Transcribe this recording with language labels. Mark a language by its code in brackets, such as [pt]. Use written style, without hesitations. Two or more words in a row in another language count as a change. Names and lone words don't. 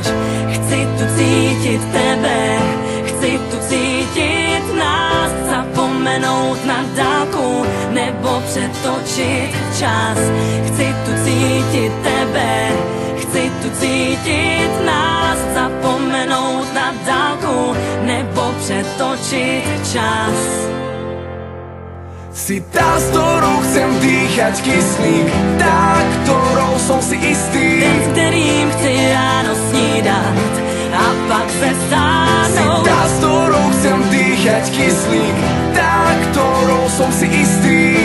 [cs] Chci tu cítit tebe, chci tu cítit nás, zapomenout na dálku nebo přetočit čas. Chci tu cítit tebe, chci tu cítit nás, zapomenout na dálku nebo přetočit čas. [sk] Si tá, s ktorou chcem dýchať kyslík, tá, ktorou som si istý, [cs] ten, [sk] s ktorým [cs] chci ráno snídať a pak se stáhnout. [sk] Si tá, s ktorou chcem dýchať kyslík, tá, ktorou som si istý,